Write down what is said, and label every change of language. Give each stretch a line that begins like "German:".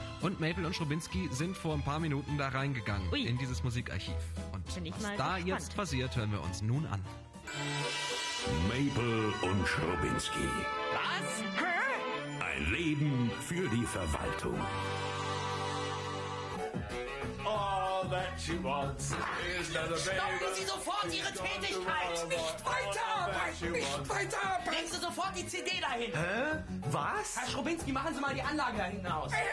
German: Und Maple und Schrobinski sind vor ein paar Minuten da reingegangen in dieses Musikarchiv. Und was da jetzt passiert, hören wir uns nun an. Maple und Schrobinski. Was? Hä? Ein Leben für die Verwaltung.
English: All that she wants is not available.
German: Stoppen Sie sofort Ihre Tätigkeit! Nicht weiterarbeiten! Nicht weiterarbeiten! Bringen Sie sofort die CD dahin! Hä? Was? Herr Schrobinski, machen Sie mal die Anlage da hinten aus.